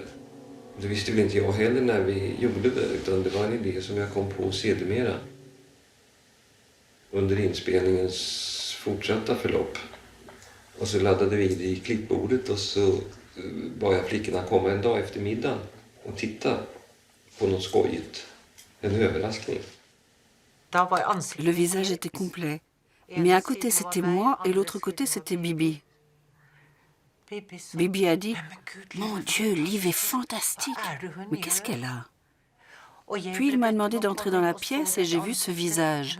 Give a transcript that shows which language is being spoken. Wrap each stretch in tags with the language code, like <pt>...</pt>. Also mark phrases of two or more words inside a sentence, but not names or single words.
<sv>Det visste väl inte jag heller när vi gjorde det, utan det var en idé som jag kom på sedermera under inspelningens fortsatta förlopp. Och så laddade vi det i klippbordet och så bad jag flickorna komma en dag efter middagen och titta på något skojigt, en överraskning.</sv> <fr>Le visage était complet, mais un côté c'était moi et l'autre côté c'était Bibi. Bibi a dit « Mon Dieu, Liv est fantastique. Mais qu'est-ce qu'elle a ?» Puis il m'a demandé d'entrer dans la pièce et j'ai vu ce visage.</fr>